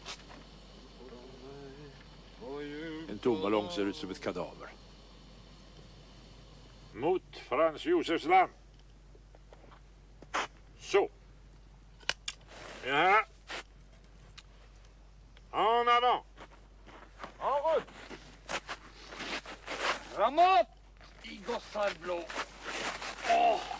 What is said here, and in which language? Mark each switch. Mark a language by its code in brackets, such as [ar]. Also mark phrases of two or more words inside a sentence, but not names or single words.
[sv] En tomballong ser ut som ett kadaver. Mot Frans Josefs land. Så. Ja. [fr] En avant. En route! [sv] Framåt i gossar blå. Åh!